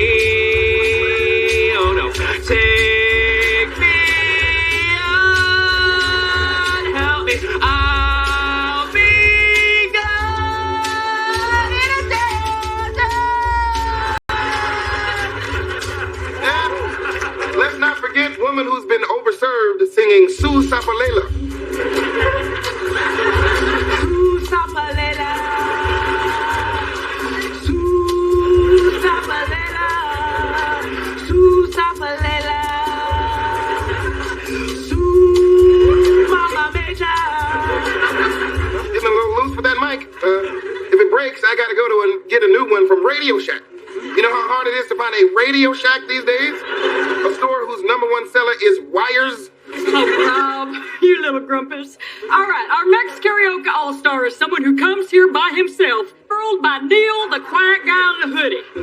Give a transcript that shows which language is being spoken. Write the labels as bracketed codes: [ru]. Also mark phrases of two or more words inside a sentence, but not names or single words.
[en] Oh no. Take me on. Help me. I'll be gone in a Yeah. Let's not forget woman who's been overserved singing Su Sapalela. Su Sapalela. Su Sapalela. Su Sapalela. Su Mama Meja. Getting a little loose with that mic. If it breaks, I gotta go to get a new one from Radio Shack. You know how hard it is to find a Radio Shack these days? A store whose #1 seller is wires. Oh, Rob, you little grumpus. All right, our next karaoke all-star is someone who comes here by himself, hurled by Neil, the quiet guy in the hoodie.